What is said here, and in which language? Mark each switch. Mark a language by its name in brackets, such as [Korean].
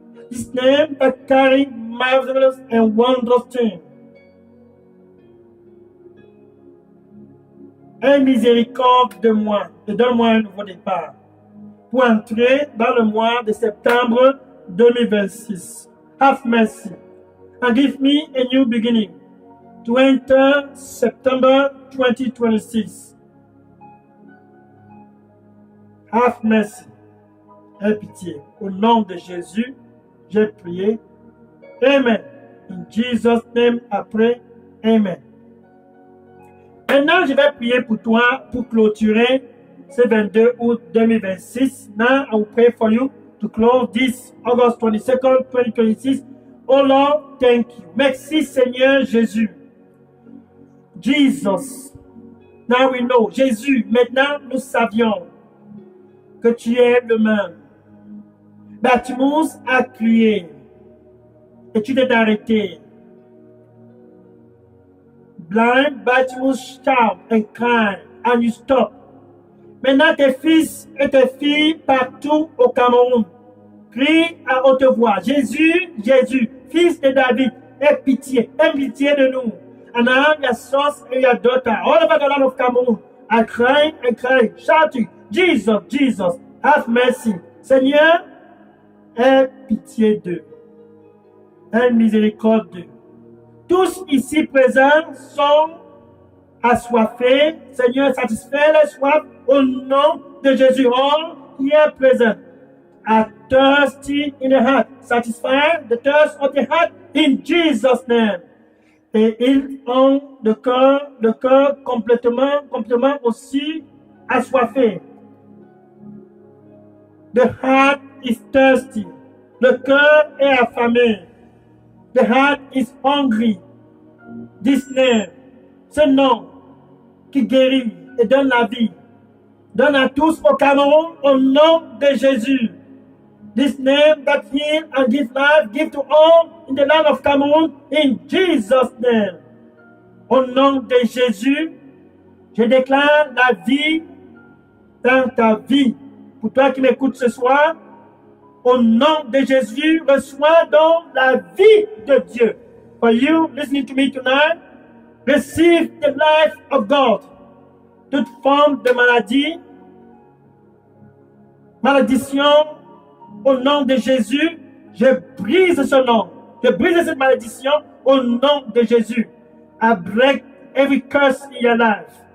[English] This name that carry marvelous and wondrous things. [French] Aie miséricorde de moi et donne-moi un nouveau départ pour entrer dans le mois de septembre 2026. [English] Have mercy and give me a new beginning to enter September 2026. Have mercy. [French] Aie pitié. Au nom de Jésus, j'ai prié. Amen. [English] In Jesus' name, I pray. Amen. [French] Maintenant, je vais prier pour toi pour clôturer ce 22 août 2026. [English] Now, I will pray for you to close this August 22nd, 2026. Oh Lord, thank you. [French] Merci Seigneur Jésus. [English] Jesus. Now we know. [French] Jésus, maintenant nous savions que tu es le même. Bartimus a crié et tu t'es arrêté. [English] Blind Bartimus shout and cry and you stop. [French] Maintenant tes fils et tes filles partout au Cameroun crient à haute voix. Jésus, Jésus, fils de David, aie pitié de nous. [English] And I am your sons and your daughter all over the land of Cameroon. I cry and cry, shouting, Jesus, Jesus, have mercy. [French] Seigneur, aie pitié d'eux. Aie miséricorde d'eux. Tous ici présents sont assoiffés. Seigneur, satisfais les soifs au nom de Jésus. [English] All here present are thirsty in the heart. Satisfy the thirst of the heart in Jesus' name. [French] Et ils ont le cœur complètement aussi assoiffé. [English] The heart is thirsty. [French] Le cœur est affamé. [English] The heart is hungry. This name, [French] ce nom qui guérit et donne la vie, donne à tous au Cameroun au nom de Jésus. [English] This name that heal and give life, give to all in the land of Cameroon in Jesus' name. [French] Au nom de Jésus, je déclare la vie dans ta vie. Pour toi qui m'écoutes ce soir, au nom de Jésus, reçois donc la vie de Dieu. [English] For you listening to me tonight, receive the life of God. [French] Toute forme de malédiction, au nom de Jésus, je brise ce nom. Je brise cette malédiction au nom de Jésus. [English] I break every curse in your life.